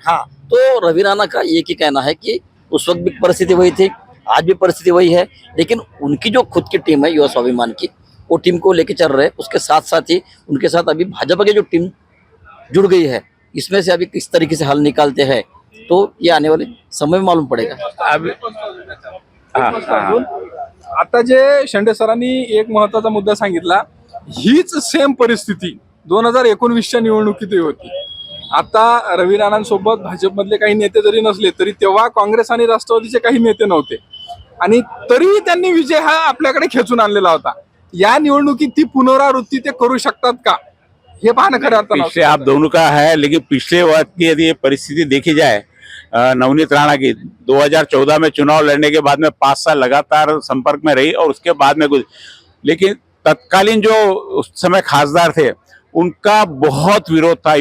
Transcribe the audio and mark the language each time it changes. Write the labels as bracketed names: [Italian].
[Hindi] हाँ, तो रवि राणा का एक ही कहना है कि उस वक्त भी परिस्थिति वही थी, आज भी परिस्थिति वही है. लेकिन उनकी जो खुद की टीम है युवा स्वाभिमान की, वो टीम को लेके चल रहे हैं. उसके साथ साथ ही उनके साथ अभी भाजपा की जो टीम जुड़ गई है, इसमें से अभी किस तरीके से हल निकालते हैं तो ये आने वाले समय में मालूम पड़ेगा. [Marathi] आता जे शेंडे सरांनी एक महत्वाचा मुद्दा सांगितला, हीच सेम परिस्थिती 2019च्या निवडणुकीतही होती. आता रवी राणांसोबत भाजपमधले काही नेते जरी नसले तरी तेव्हा काँग्रेस आणि राष्ट्रवादीचे काही नेते नव्हते आणि तरीही त्यांनी विजय हा आपल्याकडे खेचून आणलेला होता. या निवडणुकीत ती पुनरावृत्ती ते करू शकतात का ये पाहणं खरं अर्थानं [Hindi] पिछले आप दोनों का है, लेकिन पिछले वक्त की यदि परिस्थिति देखी जाए नवनीत राणा की 2014 में चुनाव लड़ने के बाद में 5 साल लगातार संपर्क में रही और उसके बाद में कुछ, लेकिन तत्कालीन जो उस समय खासदार थे उनका बहुत विरोध था.